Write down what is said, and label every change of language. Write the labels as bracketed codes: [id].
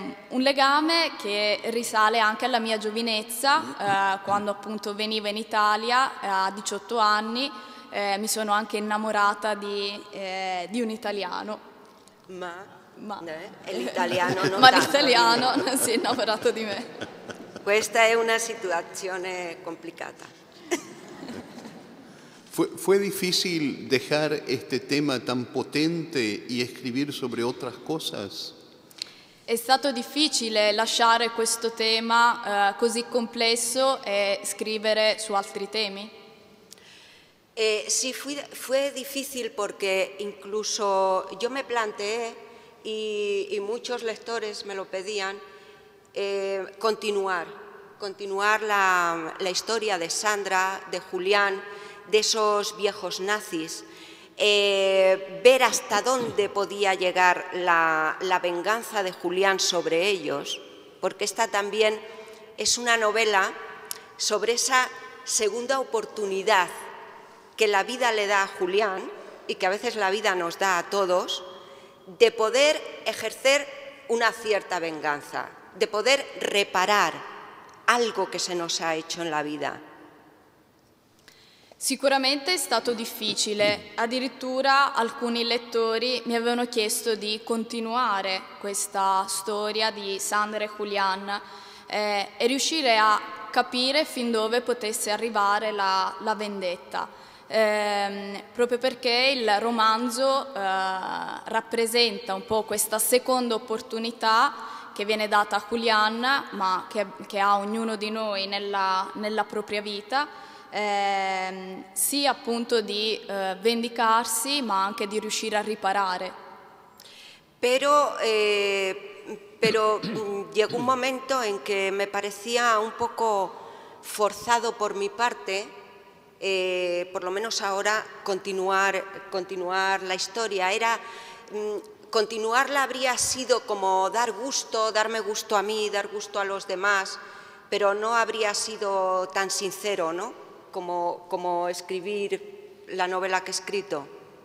[it] Un legame che risale anche alla mia giovinezza, quando appunto venivo in Italia a 18 anni, mi sono anche innamorata di un italiano. L'italiano non ma l'italiano non si è innamorato di me. Questa è una situazione complicata. [es] ¿Fue difícil dejar este tema tan potente y escribir sobre otras cosas? [it] È stato difficile lasciare questo tema così complesso e scrivere su altri temi? [es] Sí, fue difícil porque incluso yo me planteé, y muchos lectores me lo pedían, continuar la historia de Sandra, de Julián, de esos viejos nazis, ver hasta dónde podía llegar la venganza de Julián sobre ellos, porque esta también es una novela sobre esa segunda oportunidad que la vida le da a Julián y que a veces la vida nos da a todos, de poder ejercer una cierta venganza, de poder reparar algo [it] che [es] se nos ha hecho [it] nella vita. Sicuramente è stato difficile, addirittura alcuni lettori mi avevano chiesto di continuare questa storia di Sandra e Julián e riuscire a capire fin dove potesse arrivare la vendetta. Proprio perché il romanzo rappresenta un po' questa seconda opportunità che viene data a Julián, ma che ha ognuno di noi nella propria vita, sia appunto di vendicarsi, ma anche di riuscire a riparare. [es] Pero llegó un momento en que me parecía un poco forzado por mi parte, por lo menos ahora, continuar la historia. Continuarla habría sido como darme gusto a mí, dar gusto a los demás, pero no habría sido tan sincero, ¿no?, como escribir la novela [it] che ho scritto.